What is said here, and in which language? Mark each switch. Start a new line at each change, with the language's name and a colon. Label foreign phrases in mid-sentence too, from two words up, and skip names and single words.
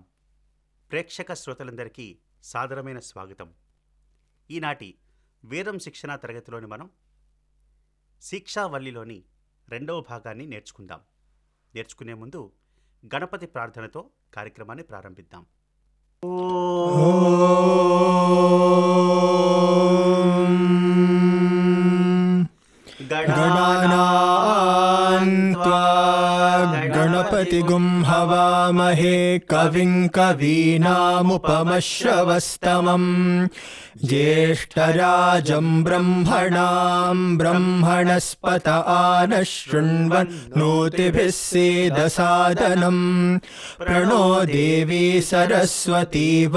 Telugu: ప్రేక్షక శ్రోతలందరికీ సాదరమైన స్వాగతం. ఈనాటి వేదం శిక్షణ తరగతిలోని మనం శిక్షావల్లిలోని రెండవ భాగాన్ని నేర్చుకునే ముందు గణపతి ప్రార్థనతో కార్యక్రమాన్ని ప్రారంభిద్దాం.
Sanskrit: गणपतिगुं हवामहे कविं कवीनामुपमश्रवस्तमम् ज्येष्ठराजं ब्रह्मणां ब्रह्मणस्पत आनः शृण्वन्नोतिभिः सीदसादनम् प्रणो देवी सरस्वती